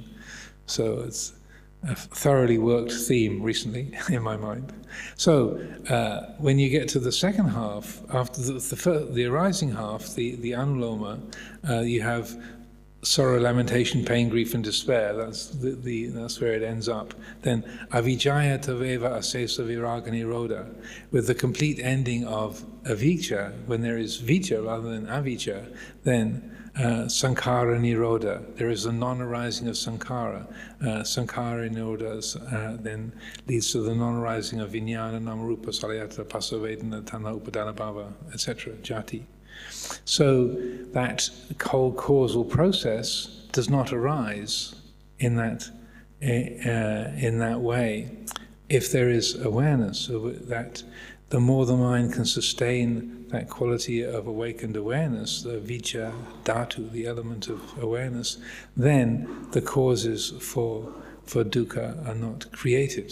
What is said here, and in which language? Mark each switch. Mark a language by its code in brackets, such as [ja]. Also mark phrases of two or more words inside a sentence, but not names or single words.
[en] So it's a thoroughly worked theme recently in my mind. So when you get to the second half, after the arising half, the anuloma, you have sorrow, lamentation, pain, grief, and despair. That's where it ends up. Then [pi] avijjaya taveva asesa viraga nirodha, [en] with the complete ending of avijja. When there is vijja rather than avijja, then [pi] sankhara nirodha. [en] There is a non-arising of sankhara. Sankhara nirodha then leads to the non-arising of [pi] vijnana, namarupa, salayata, pasavedana, tanha, upadana bhava, [en] etc. Jati. So that whole causal process does not arise in that way if there is awareness. So that the more the mind can sustain that quality of awakened awareness, the [pi] vijja dhatu, [en] the element of awareness, then the causes for dukkha are not created.